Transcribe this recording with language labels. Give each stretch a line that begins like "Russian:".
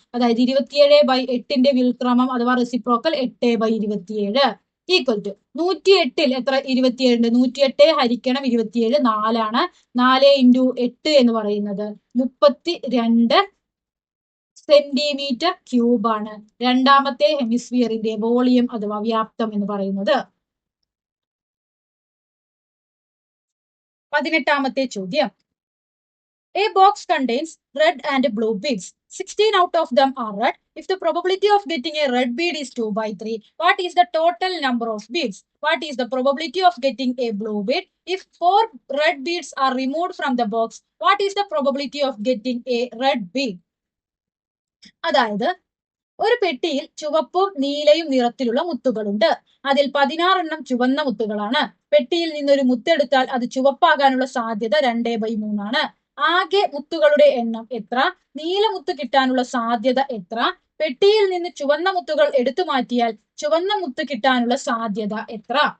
Malayalam: അതായത് 27/8 വ്യുൽക്രമം അഥവാ reciprocal 8/27 equal to 108 എത്ര, 27 108 ഹരിക്കണം 27 4 ആണ്. 4 × 8 എന്ന് പറയുന്നത് 32 cm³ ആണ് രണ്ടാമത്തെ ഹെമിസ്ഫിയറിന്റെ വോളിയം അഥവാ വ്യാപ്തം എന്ന് പറയുന്നത്. 18ാമത്തെ ചോദ്യം,
English: A box contains red and blue beads. 16 out of them are red. If the probability of getting a red bead is 2/3, what is the total number of beads? What is the probability of getting a blue bead? If 4 red beads are removed from the box, what is the probability of getting a red bead?
Malayalam: അതായത് ഒരു പെട്ടിയിൽ ചുവപ്പും നീലയും നിറത്തിലുള്ള മുത്തുകളുണ്ട്. അതിൽ 16 എണ്ണം ചുവന്ന മുത്തുകളാണ്. പെട്ടിയിൽ നിന്നൊരു മുത്തെടുത്താൽ അത് ചുവപ്പാകാനുള്ള സാധ്യത 2/3 ആണ്. ആകെ മുത്തുകളുടെ എണ്ണം എത്ര, നീലമുത്ത് കിട്ടാനുള്ള സാധ്യത എത്ര, പെട്ടിയിൽ നിന്ന് ചുവന്ന മുത്തുകൾ എടുത്തു മാറ്റിയാൽ ചുവന്ന മുത്ത് കിട്ടാനുള്ള സാധ്യത എത്ര.